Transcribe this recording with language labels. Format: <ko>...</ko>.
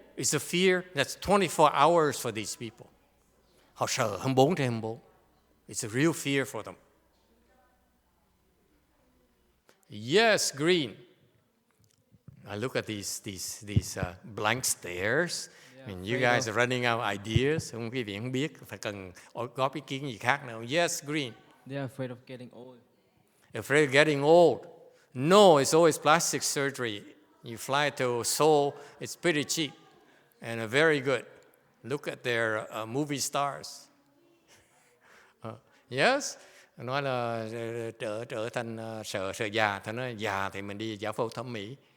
<en>It's a fear that's 24 hours for these people.</en> <vi>Họ sợ 24/24.</vi> <en>It's a real fear for them. Yes, green. I look at these blank stares. I mean, you guys are running out of ideas.</en> <vi>Không, quý vị không biết, phải cần góp ý kiến gì khác nào.</vi> <en>Yes, green. They are afraid of getting old. Afraid of getting old. No, it's always plastic surgery. You fly to Seoul, it's pretty cheap and very good. Look at their movie stars. Yes?</en> <vi>Nói là trở thành sợ già, thì nói già thì mình đi giải phẫu thẩm mỹ.</vi>